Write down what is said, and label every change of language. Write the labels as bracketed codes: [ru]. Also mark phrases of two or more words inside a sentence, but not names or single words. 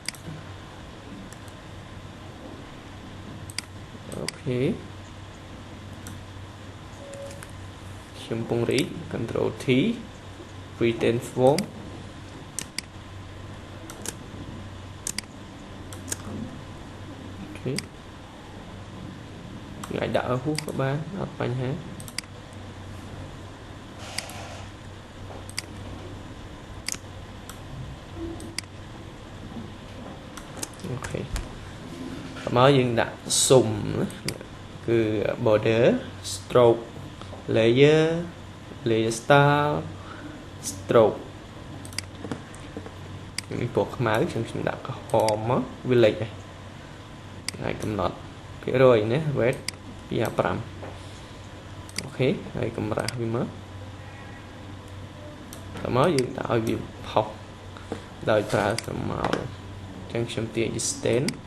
[km] អូខេខ្ញុំពង្រីក [en] Control T Pretend Form [km] អាចដាក់ [vi] ở hút các bạn [km] អត់បញ្ហាអូខេមកយើងដាក់ស៊ុំគឺ [en] border stroke layer layer style stroke [km] នេះពណ៌ខ្មៅខ្ញុំដាក់ក្រហមមកវាលេចហើយកំណត់ភាគរយណា weight 2 5អូខេហើយកម្រាស់វាមកតមកយើងដាក់ឲ្យវាផុសដោយប្រើស្រមោលអញ្ចឹងខ្ញុំទាញ extend